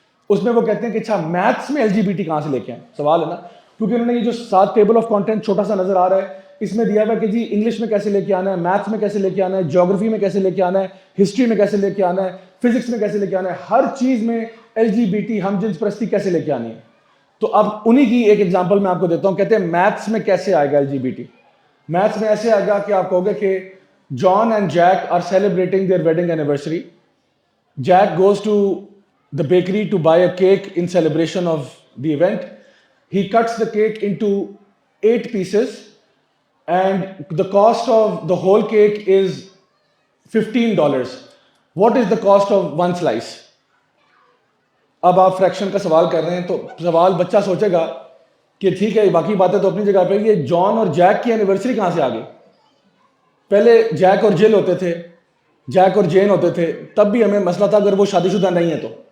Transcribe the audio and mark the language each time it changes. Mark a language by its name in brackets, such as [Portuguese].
[Urdu] اس میں وہ کہتے ہیں کہ اچھا میتھس میں LGBT کہاں سے لے کے آئیں, سوال ہے نا, کیونکہ انہوں نے یہ جو 7 ٹیبل آف کانٹینٹ چھوٹا سا نظر آ رہا ہے اس میں دیا ہوا ہے کہ جی انگلش میں کیسے لے کے آنا ہے, میتھس میں کیسے لے کے آنا ہے, جیوگرافی میں کیسے لے کے آنا ہے, ہسٹری میں کیسے لے کے آنا ہے, فزکس میں کیسے لے کے آنا ہے, ہر چیز میں LGBT ہم جنس پرستی کیسے لے کے آنی ہے. تو اب انہی کی ایک ایگزامپل میں آپ کو دیتا ہوں. کہتے ہیں میتھس میں کیسے آئے گا LGBT. میتھس میں ایسے آئے گا کہ آپ کہو گے کہ [English] John and Jack are celebrating their wedding anniversary. Jack goes to the bakery to buy a cake in celebration of the event. He cuts the cake into 8 pieces and the cost of the whole cake is $15. What is the cost of one slice? [Urdu] اب آپ friction کا سوال کر رہے ہیں تو سوال بچہ سوچے گا کہ ٹھیک ہے باقی باتیں تو اپنی جگہ پہ, یہ جان اور جیک کی اینیورسری کہاں سے آ گئی. پہلے جیک اور جل ہوتے تھے، جیک اور جین ہوتے تھے، تب بھی ہمیں مسئلہ تھا اگر وہ شادی شدہ نہیں ہے تو.